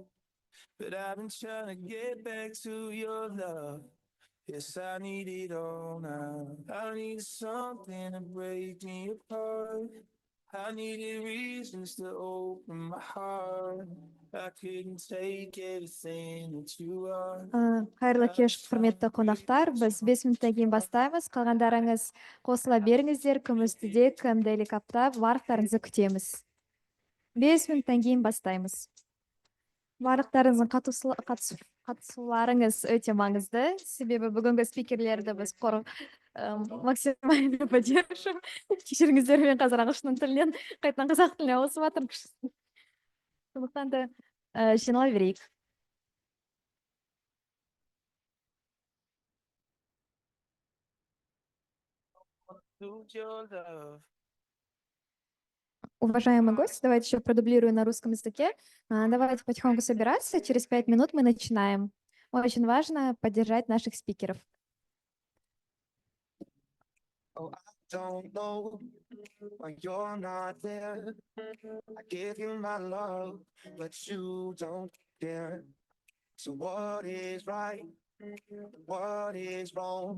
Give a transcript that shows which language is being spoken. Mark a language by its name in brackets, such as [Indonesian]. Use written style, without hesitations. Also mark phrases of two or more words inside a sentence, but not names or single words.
[English] But I've been trying to get back to your love. Yes, I need it all now. I need something to break me apart. I needed reasons to open my heart. I couldn't take everything that you are. [Kazakh] Қайырлы кеш, құрметті қонақтар. Біз 5 минуттан кейін бастаймыз. Қалғандарыңыз қосыла беріңіздер. Күмістіде, кімді капта барлықтарыңызды күтеміз. 5 минуттан кейін бастаймыз. Барлықтарыңыздың қатысуларыңыз өте маңызды. Себебі бүгінгі спикерлерді біз [Russian] максимально поддержим. [Kazakh] Кешіріңіздер, мен қазір ағылшын тілінен қайтадан қазақ тіліне ауысып жатырмын. Сондықтан да жинала берейік. [English] Lose your love. [Russian] Уважаемый гость, давайте еще продублирую на русском языке. Давайте потихоньку собираться. Через 5 минут мы начинаем. Очень важно поддержать наших спикеров. [English] Oh, I don't know why you're not there. I give you my love, but you don't care. So what is right? What is wrong?